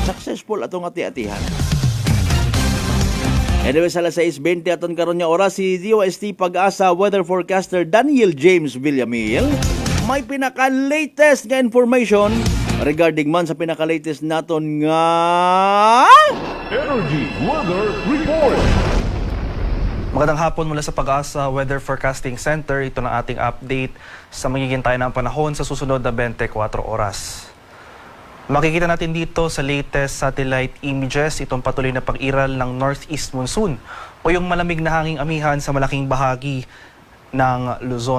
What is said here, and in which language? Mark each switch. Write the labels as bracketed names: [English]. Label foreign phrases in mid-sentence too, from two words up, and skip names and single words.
[Hiligaynon] Successful atong ati-atihan. Anyway, sa alas 6:20 aton karon nga oras, si DOST Pag-asa weather forecaster Daniel James Villamil may pinaka-latest nga [English] information regarding [Hiligaynon] man sa pinaka-latest naton nga Energy Weather Report. [Filipino] Magandang hapon mula sa Pag-asa Weather Forecasting Center. Ito na ating update sa magiging tayo ng panahon sa susunod na 24 oras. Makikita natin dito sa [English] latest satellite images [Filipino] itong patuloy na pag-iral ng [English] northeast monsoon [Filipino] o yung malamig na hanging amihan sa malaking bahagi ng Luzon.